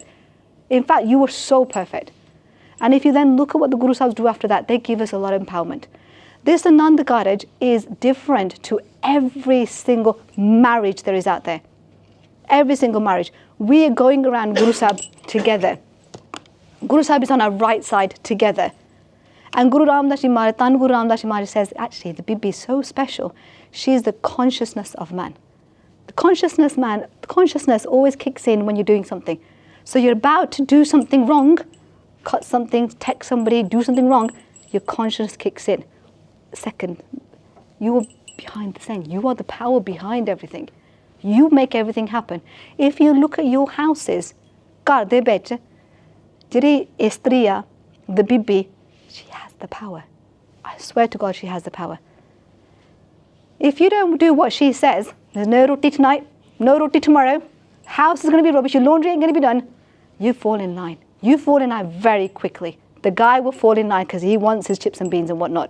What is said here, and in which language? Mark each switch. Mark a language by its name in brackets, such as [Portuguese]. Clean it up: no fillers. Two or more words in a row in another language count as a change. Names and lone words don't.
[English] In fact, you are so perfect. And if you then look at what the Guru Sahibs do after that, they give us a lot of empowerment. This Anand Karaj is different to every single marriage there is out there. Every single marriage. We are going around Guru Sahib together. Guru Sahib is on our right side together. And Guru Ramdas Ji Maharaj, Tan Guru Ramdas Ji Maharaj says, actually, the Bibi is so special. She is the consciousness of man. The consciousness always kicks in when you're doing something. So you're about to do something wrong, cut something, text somebody, do something wrong, your consciousness kicks in. Second, you are behind the thing. You are the power behind everything. You make everything happen. If you look at your houses, [Punjabi] ਘਰ ਦੇ ਵਿੱਚ, ਜਿਹੜੀ ਇਸਤਰੀਆਂ, [English] the Bibi, she has the power. I swear to God, she has the power. If you don't do what she says, there's no roti tonight, no roti tomorrow, house is going to be rubbish, your laundry ain't going to be done, you fall in line. You fall in line very quickly. The guy will fall in line because he wants his chips and beans and whatnot.